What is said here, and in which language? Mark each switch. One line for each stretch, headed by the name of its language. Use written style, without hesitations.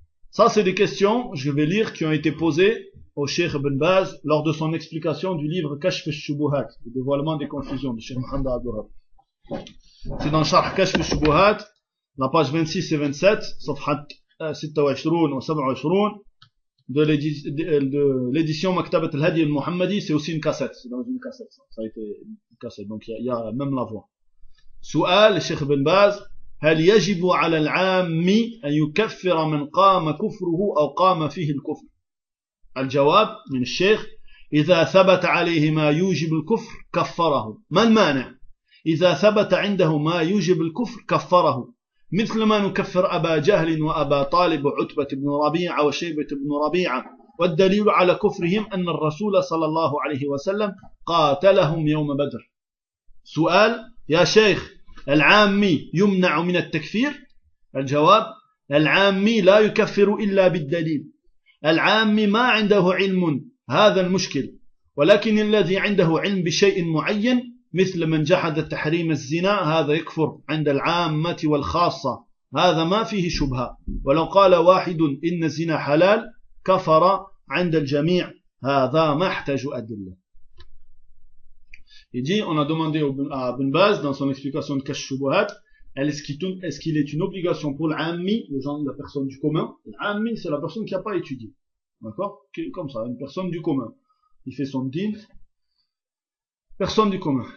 French: Ça, c'est des questions, je vais lire, qui ont été posées au Cheikh Ibn Baz lors de son explication du livre Kashf al-Shubuhat, le dévoilement des confusions, de Cheikh Mohamed Abdurrahman. C'est dans Sharh Kashf al-Shubuhat, la page 26 et 27, Safhat 26 ou 27, de l'édition Maktabat al-Hadi al-Muhammadi, c'est aussi une cassette. C'est dans une cassette, ça a été une cassette. Donc, il y a même la voix.
Arabic: Soual, Cheikh Ibn Baz, هل يجب على العام أن يكفر من قام كفره أو قام فيه الكفر؟ الجواب من الشيخ إذا ثبت عليه ما يوجب الكفر كفره ما المانع؟ إذا ثبت عنده ما يوجب الكفر كفره مثل ما نكفر أبا جهل وأبا طالب وعتبة بن ربيعة وشيبة بن ربيعة والدليل على كفرهم أن الرسول صلى الله عليه وسلم قاتلهم يوم بدر سؤال يا شيخ العامي يمنع من التكفير الجواب العامي لا يكفر إلا بالدليل العامي ما عنده علم هذا المشكل ولكن الذي عنده علم بشيء معين مثل من جحد تحريم الزنا هذا يكفر عند العامة والخاصة هذا ما فيه شبهة ولو قال واحد إن الزنا حلال كفر عند الجميع هذا ما احتاج أدلة.
French: Il dit, on a demandé à Ibn Baz, dans son explication de Kashf al-Shubuhat, est-ce qu'il est une obligation pour l'ami, le genre, la personne du commun? L'ami, c'est la personne qui n'a pas étudié. D'accord? Comme ça, une personne du commun. Il fait son din. Personne du commun.